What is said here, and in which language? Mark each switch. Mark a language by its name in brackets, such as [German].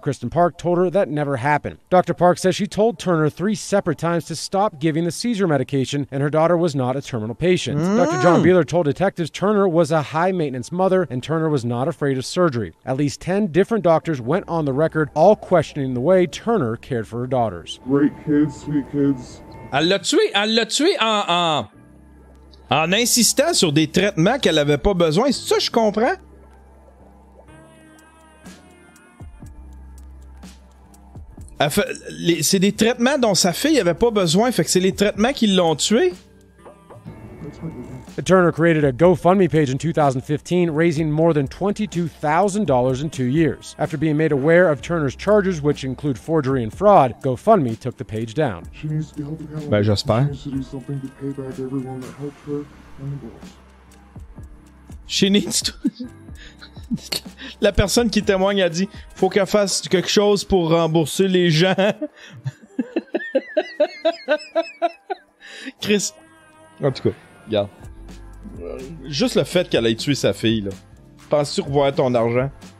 [English] Kristen Park told her that never happened. Dr. Park says she told Turner 3 separate times to stop giving the seizure medication, and her daughter was not a terminal patient. Dr. John Beeler told detectives Turner was a high-maintenance mother, and Turner was not afraid of surgery. At least 10 different doctors went on the record, all questioning the way Turner cared for her daughters. Great kids, sweet kids. [French] Elle l'a tué en insistant sur des traitements qu'elle avait pas besoin. C'est ça, je comprends? C'est des traitements dont sa fille avait pas besoin, fait que c'est les traitements qui l'ont tué. [English] Turner created a GoFundMe page in 2015, raising more than $22,000 in 2 years. After being made aware of Turner's charges, which include forgery and fraud, GoFundMe took the page down. She needs to be held accountable. [French] Ben, j'espère. [English] She needs to do something to pay back everyone that helped her and the girls. She needs to... [French] La personne qui témoigne a dit « Faut qu'elle fasse quelque chose pour rembourser les gens. » Chris... En tout cas, regarde. Juste le fait qu'elle ait tué sa fille, là. Penses-tu revoir ton argent?